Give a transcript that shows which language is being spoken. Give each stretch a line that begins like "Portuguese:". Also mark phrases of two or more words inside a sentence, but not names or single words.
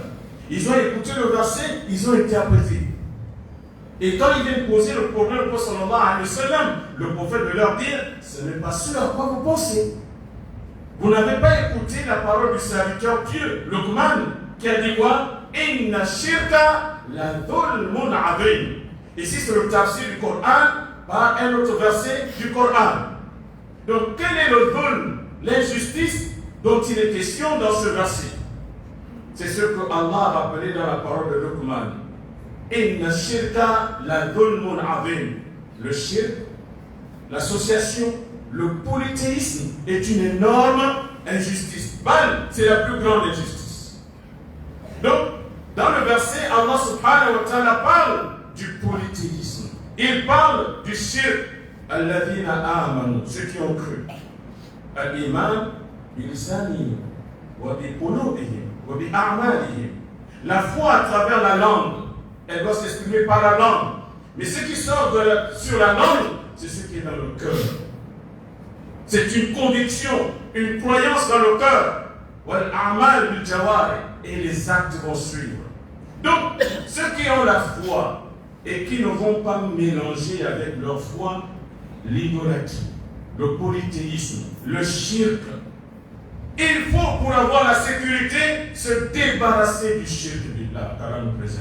French: Ils ont écouté le verset, ils ont interprété. Et quand ils viennent poser le problème au prophète
Arabic: صلى الله عليه وسلم,
French: le prophète de leur dire, ce n'est pas ce à quoi vous pensez. Vous n'avez pas écouté la parole du serviteur Dieu, Luqman, qui a dit quoi?
Arabic: إن الشرك لظلم عظيم.
French: Ici, c'est le tafsir du Coran par un autre verset du Coran. Donc, quel est le dhulm, l'injustice dont il est question dans ce verset? C'est ce que Allah a rappelé dans la parole de Luqman.
Arabic: إن الشرك لظلم عظيم.
French: Le shirk, l'association, le polythéisme est une énorme injustice. C'est la plus grande injustice. Donc, dans le verset, Allah
Arabic: سبحانه وتعالى
French: parle du polythéisme. Il parle du shirk.
Arabic: الذين آمنوا,
French: ceux qui ont cru.
Arabic: الإيمان بلساني وبقلوبهم وبأعمالهم.
French: La foi à travers la langue, elle doit s'exprimer par la langue. Mais ce qui sort sur la langue, c'est ce qui est dans le cœur. C'est une conviction, une croyance dans le cœur.
Arabic: والأعمال بالجوارح,
French: et les actes vont suivre. Donc, ceux qui ont la foi et qui ne vont pas mélanger avec leur foi l'idolâtrie, le polythéisme, le shirk. Il faut, pour avoir la sécurité, se débarrasser du
Arabic: شرك بالله,
French: car Allah nous préserve.